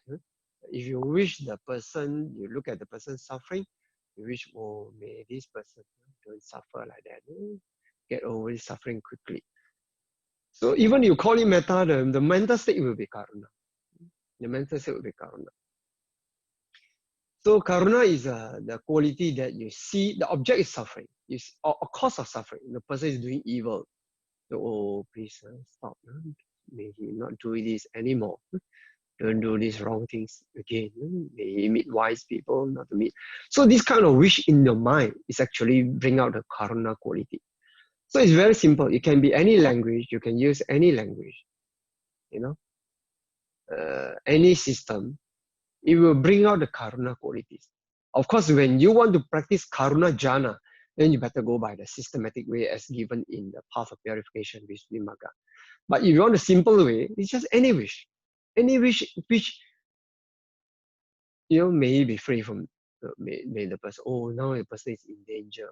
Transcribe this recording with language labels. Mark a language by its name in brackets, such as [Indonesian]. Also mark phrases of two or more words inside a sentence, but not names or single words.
[English] If you wish the person, you look at the person suffering, you wish, oh, may this person don't suffer like that. Get over his suffering quickly. So even you call it metta, the mental state will be karuna. The mental state will be karuna. So karuna is the quality that you see the object is suffering, is a cause of suffering. The person is doing evil. So, oh, please stop. May he not do this anymore. Don't do these wrong things again. May he meet wise people, not to meet. So this kind of wish in your mind is actually bring out the karuna quality. So it's very simple. It can be any language. You can use any language. Any system. It will bring out the karuna qualities. Of course, when you want to practice [Pali] karuna jhana, [English] then you better go by the systematic way as given in the path of purification, which is Vimagga. But if you want a simple way, it's just any wish. Any wish which, may be free from, may the person, oh, now the person is in danger.